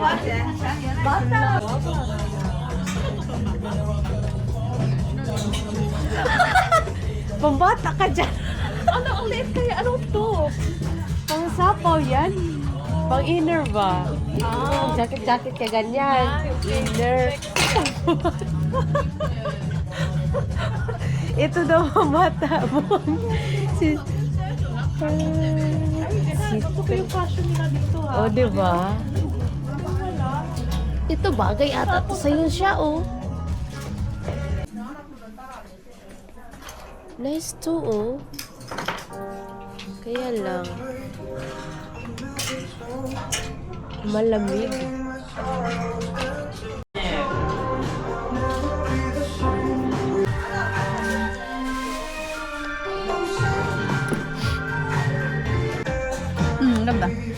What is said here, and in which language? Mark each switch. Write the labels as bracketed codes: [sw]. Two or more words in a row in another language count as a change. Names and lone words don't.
[ko] 맞다라고. [tl] Pambata ka dyan. Ano ulit kaya? Ano to? Pang sapaw yan. Pang inner ba? Jacket-jacket ka ganyan. Inner. Ito daw ang mata mo. Si... Ito ko yung fashion nila dito ha. Oh, di ba? Ito bagay ata to sa'yo siya, oh. [en] Nice to, [tl] oh. Kaya lang. Malamig. Maganda.